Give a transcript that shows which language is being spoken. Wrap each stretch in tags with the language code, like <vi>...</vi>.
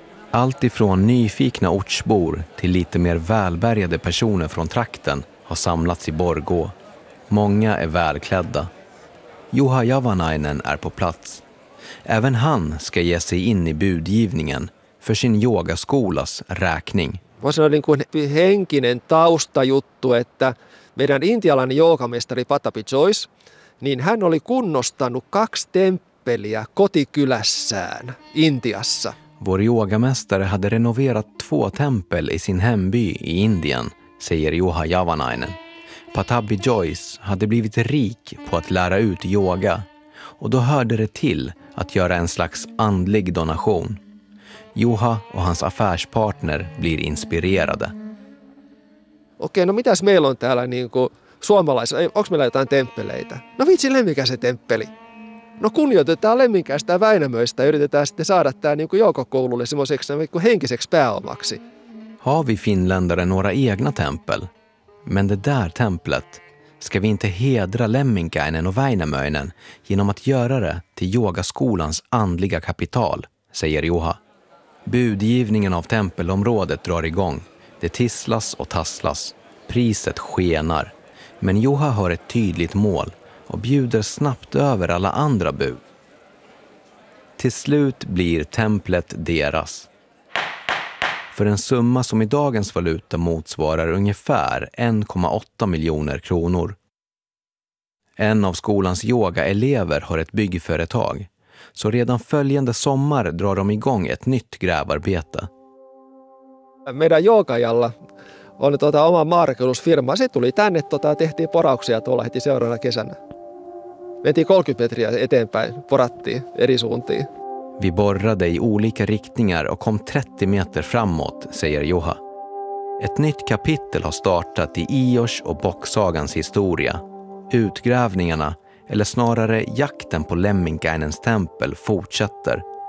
<sv>Allt ifrån nyfikna ortsbor till lite mer välbärgade personer från trakten har samlats i Borgå. Många är välklädda. Juha Javanainen är på plats. Även han ska ge sig in i budgivningen för sin yogaskolas räkning. Vad sa du,</sv> <fi>en henkinen taustajuttu, att meidän intialainen joogamestari Patapi Joyce, niin hän oli kunnostanut 2 temppeliä kotikylässään Intiassa.</fi> <sv>Vår yogamästare hade renoverat 2 tempel i sin hemby i Indien, säger Juha Javanainen. Patapi Joyce hade blivit rik på att lära ut yoga, och då hörde det till att göra en slags andlig donation. Juha och hans affärspartner blir inspirerade.</sv> <fi>Okej, no mitäs meillä on täällä niinku suomalaisilla? Onko meillä jotain temppeleitä? No vitsi, Lemminkäisen temppeli. No kunnioitetaan Lemminkäistä ja Väinämöistä ja yritetään sitten saada tämä niinku joukokoululle semmoiseksi niinku henkiseksi pääomaksi.</fi> <sv>Har vi finländare några egna tempel? Men det där templet, ska vi inte hedra Lemminkäinen och Väinämöinen genom att göra det till yogaskolans andliga kapital, säger Juha. Budgivningen av tempelområdet drar igång. Det tisslas och tasslas. Priset skenar. Men Juha har ett tydligt mål och bjuder snabbt över alla andra bud. Till slut blir templet deras. För en summa som i dagens valuta motsvarar ungefär 1,8 miljoner kronor. En av skolans yogaelever har ett byggföretag. Så redan följande sommar drar de igång ett nytt grävarbete.</sv> <fi>Meidän joogajalla on oma maanrakennusfirma. Se tuli tänne, tehtiin porauksia tuolla heti seuraavana kesänä. Mentiin 30 metriä eteenpäin, porattiin eri suuntiin.</fi> <sv>Vi borrade i olika riktningar och kom 30 meter framåt, säger Juha. Ett nytt kapitel har startat i Ios och bocksagans historia. Utgrävningarna, eller snarare jakten på Lemminkäinens tempel, fortsätter.</sv>